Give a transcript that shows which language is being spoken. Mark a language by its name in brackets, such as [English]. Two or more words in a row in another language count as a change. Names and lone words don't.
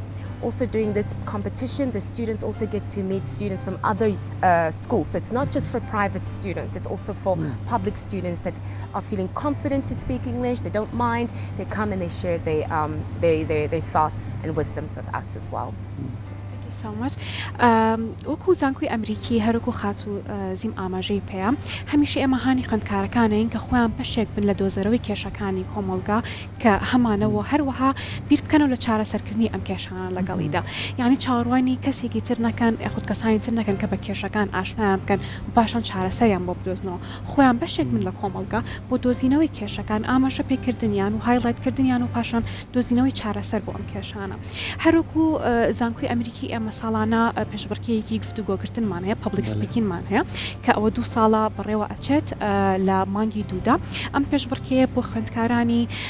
[English] Also during this competition, the students also get to meet students from other schools. So it's not just for private students, it's also for public students that are feeling confident to speak English, they don't mind, they come and they share their thoughts and wisdoms with us as well. so much. [Central Kurdish] وەکو زانکۆی ئەمریکی هەروکو خات و زیم ئاماژەی پێەیە هەمیشە ئێمە هانی خوێندکارەکانین کە خۆیان بەشێک بن لە دۆزەرەوەی کێشەکانی کۆمەڵگا کە هەمانەوە هەروەها بیر بکەنەوە لە چارەسەرکردنی ئەم کێشانە لەگەڵیدا یعنی چاڕوانی کەسێکی تر نەکەن یاخود کەسانی تر نەکەن کە بە کێشەکان ئاشنایان بکەن و پاشان چارەسەریان بۆ بدۆزنەوە خۆیان بەشێک من لە کۆمەڵگا بۆ دۆزینەوەی کێشەکان ئاماژە پێکردنیان و هایلایتکردنیان و پاشان دۆزینەوەی چارەسەر بۆ ئەم کێشانە هەروکو زانکۆی ئەمریکی ئێمە ساڵانە پێشبڕکێیەکی گفتوگۆکردنمان هەیە [English] public speaking [Central Kurdish] هەیە کە ئەوە 2 ساڵە بەڕێوە ئەچێت لە مانگی دوودا ئەم پێشبڕکەیە بۆ خوێندکارانی